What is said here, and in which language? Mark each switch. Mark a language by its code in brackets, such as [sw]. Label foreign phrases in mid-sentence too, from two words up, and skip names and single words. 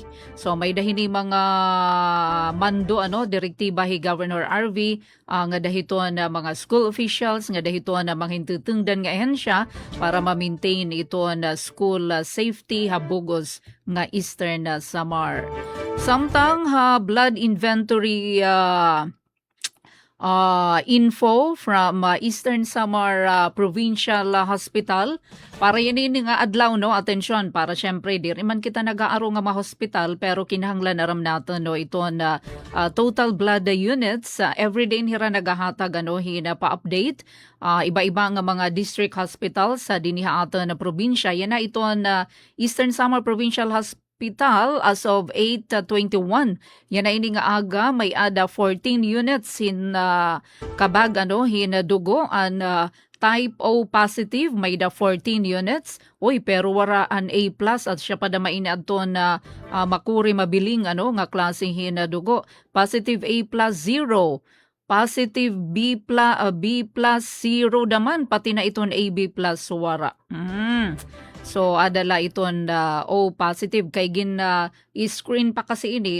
[war] So may dahini mga mando direktiba hi Governor RV nga dahiton mga [en] school officials [war] nga dahiton mga hintutungdan nga ehensya para ma-maintain ito na [en] school safety [war] habugos nga Eastern Samar. Samtang [en] blood inventory info [war] from Eastern Samar Provincial Hospital. Para yan nga adlaw atensyon para syempre di man kita nag-aaro nga ma-hospital pero kinahanglan aram natin ito na [en] total blood units everyday [war] hira nagahatag hina pa-update iba-iba nga mga [en] district hospitals [war] sa diniha ato na probinsya. Yan na ito na Eastern Samar Provincial Hospital as of 8:21. Yan na ini nga aga may ada 14 units hin kabag hin dugo an [en] type O positive [war] may da 14 units. Oy pero wara an A+ at siya pa da mainadto na makuri mabiling nga klase hin dugo. Positive A+ 0. Positive B+, B+, 0 daman, pati na iton AB+ wara. So, adala iton [en] O positive [war] kay screen pa kasi ini.